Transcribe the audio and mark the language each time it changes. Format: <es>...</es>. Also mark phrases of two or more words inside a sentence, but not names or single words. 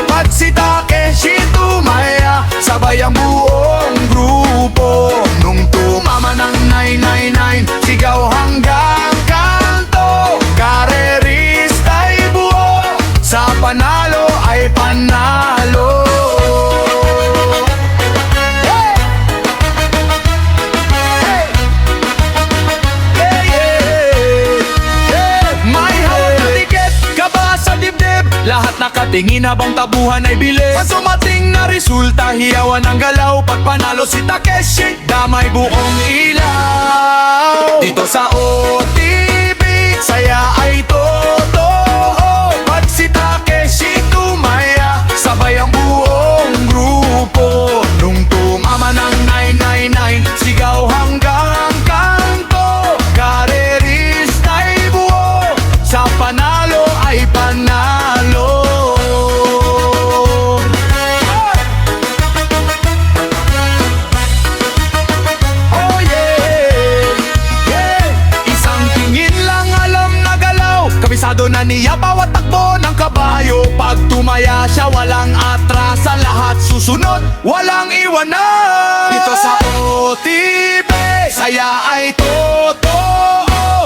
<tl>Pag si Takeshi tumaya, sabay ang buong grupo. Nung tumama ng 999, sigaw hanggang kanto. Karerista'y buo, sa panalo ay panalo.</tl> <en>Hey! Hey! Hey, yeah! Yeah!</en> <tl>May hawak na tiket, kaba sa dibdib. Lahat nakatingin habang tabuhan ay bilis. Sa sumating na resulta, hiyawan ang galaw. Pag panalo si Takeshi, damay buong ilaw. Dito sa OTV, saya ay totoo. Pag si Takeshi tumaya, sabay ang buong grupo. Nung tumama ng 999, sigaw hanggang kanto. Karerista'y buo, sa panalo ay panalo.</tl> <en>Oh yeah, yeah.</en> <tl>Isang tingin lang alam na galaw, kabisado na niya bawat takbo ng kabayo. Pag tumaya siya, walang atrasan, lahat susunod, walang iwanan. Dito sa OTV, saya ay totoo.</tl>